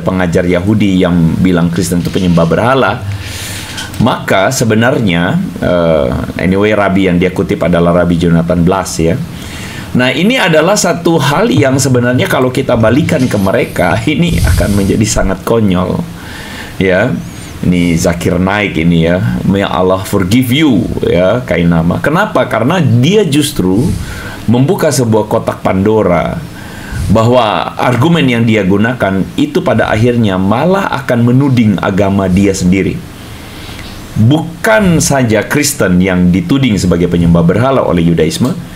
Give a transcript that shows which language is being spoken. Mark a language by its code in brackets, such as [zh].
[id] Pengajar Yahudi yang bilang Kristen itu penyembah berhala. Maka sebenarnya anyway Rabi yang dia kutip adalah Rabi Jonathan Blas ya. Nah, ini adalah satu hal yang sebenarnya kalau kita balikan ke mereka ini akan menjadi sangat konyol. Ya. Ini Zakir Naik ini ya. [en] May Allah forgive you ya, Kainama. [id] Kenapa? Karena dia justru membuka sebuah kotak Pandora bahwa argumen yang dia gunakan itu pada akhirnya malah akan menuding agama dia sendiri. Bukan saja Kristen yang dituding sebagai penyembah berhala oleh Yudaisme.